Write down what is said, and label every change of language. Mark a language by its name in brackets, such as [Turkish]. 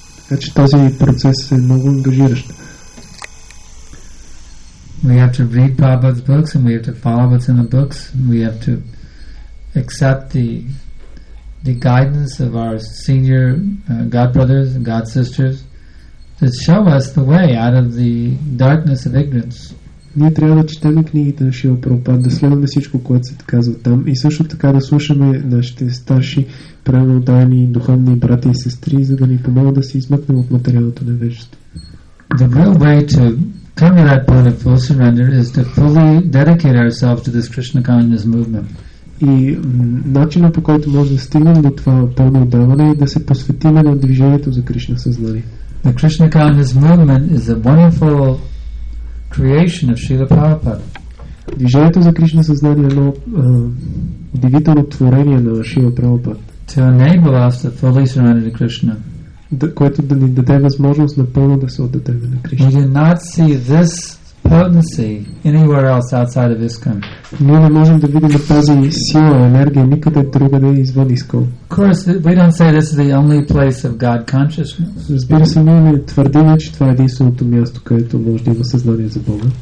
[Bulgarian] Така че този процес е много ангажиращ. [English] We have to read Prabhupada's books and we have to follow what's in the books. We have to accept the guidance of our senior godbrothers and godsisters to show us the way out of the darkness of ignorance. [Bulgarian] Ние трябва да четем книгите на Шрила Прабхупада, да следваме всичко, което се казва там и също така да слушаме нашите старши правилнодайни духовни брати и сестри, за да ни помогнат да се измъкнем от материалното невежество. [English] The real way to come to that point of full surrender is to fully dedicate ourselves to this Krishna consciousness movement. [Bulgarian] И начинът, по който може да стигнем до това пълно отдаване е да се посветиме на движението за Кришна съзнание. [English] The Krishna consciousness movement is a wonderful creation of Srila Prabhupada. [Bulgarian] Движението за Кришна съзнание е едно удивително творение на Шрила Прабхупада. [English] To enable us to fully surrender to Krishna. [Bulgarian] Което да ни даде възможност напълно да се отдадем на Кришна. [English] We do not see this potency anywhere else outside of ISKCON. [Bulgarian] Ние не можем да видим тази сила, енергия никъде другаде извън ISKCON. [English] Of course, we don't say this is the only place of God consciousness. [Bulgarian] Разбира се, ние не твърдим, че това е единственото място, където може да има съзнание за Бога.